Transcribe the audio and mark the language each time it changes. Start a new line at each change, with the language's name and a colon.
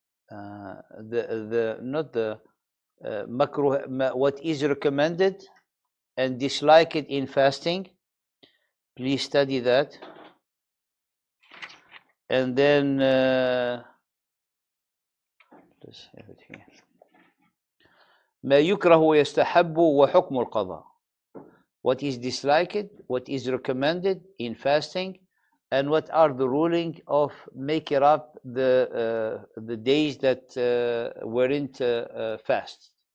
English: Not the makruh, what is recommended and disliked in fasting. Please study that. And then let's have it here.
Arabic: ما يكره ويستحب وحكم القضاء.
English: What is disliked, what is recommended in fasting, and what are the ruling of making up the days that weren't fast.